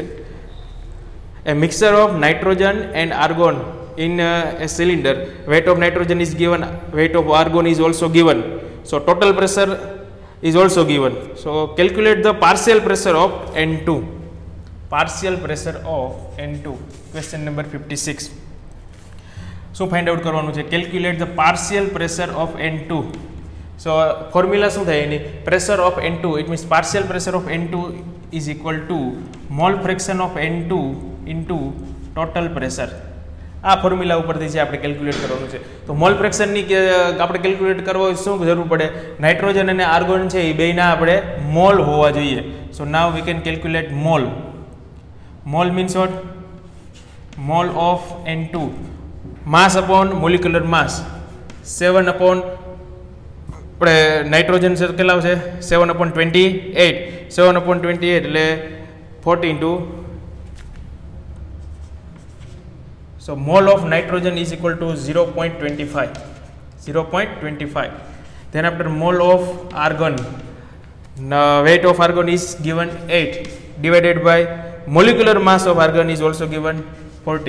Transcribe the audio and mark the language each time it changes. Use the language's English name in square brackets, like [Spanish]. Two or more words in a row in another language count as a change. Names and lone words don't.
[English] A mixture of nitrogen and argon in a cylinder, weight of nitrogen is given, weight of argon is also given, so total pressure is also given. So calculate the partial pressure of N2. Partial pressure of N2, question number 56. So find out [Gujarati] કરવાનું છે, [English] calculate the partial pressure of N2. So formula [Gujarati] શું થાય એની? [English] pressure of N2, it means partial pressure of N2 is equal to mole fraction of N2 into total pressure. [Gujarati] આ ફોર્મ્યુલા ઉપરથી છે આપણે કેલ્ક્યુલેટ કરવાનું છે. તો [English] mole fractionની [Gujarati] આપણે કેલ્ક્યુલેટ કરવો શું જરૂર પડે? નાઇટ્રોજન અને આર્ગોન છે એ બેયના આપણે મોલ હોવા જોઈએ. [English] So now we can calculate mole. Mole means what? mole of N2 mass upon molecular mass 7 upon [Gujarati] આપણે નાઇટ્રોજન છે કેટલા આવશે? [English] 7/28. 7/28 એટલે 40 into, so mole of nitrogen is equal to 0.25. 0.25. Then after mole of argon, weight of argon is given 8 divided by molecular mass of argon is also given 40.